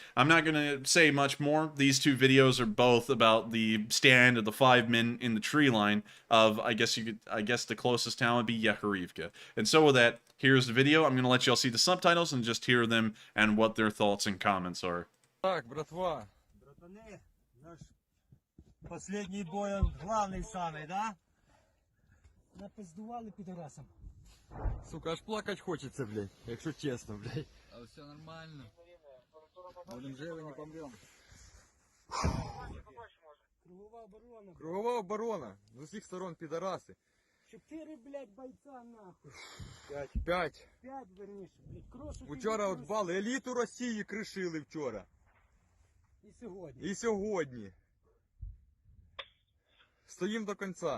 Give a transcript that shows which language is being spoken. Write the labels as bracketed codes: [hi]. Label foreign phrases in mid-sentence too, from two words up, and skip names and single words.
[en] I'm not going to say much more. These two videos are both about the stand of the 5 men in the tree line of, I guess the closest town would be Yekharivka. And so with that, here's the video. I'm going to let y'all see the subtitles and just hear them and what their thoughts and comments are. [ru] Так, братва. Братаны, наш последний бой, он главный самый, да? [uk] Напиздували пидорасам. [ru] Сука, аж плакать хочется, [uk] блядь, якщо чесно, блядь. [ru] А все нормально. Будем живы, не помрем. [uk] Кругова оборона. Кругова оборона. З усіх сторон підараси. 4, блядь, бойця, нахуй. 5. 5, верніше, блядь. Крошу. Вчора от бали, еліту Росії кришили вчора. І сьогодні. Стоїм до кінця.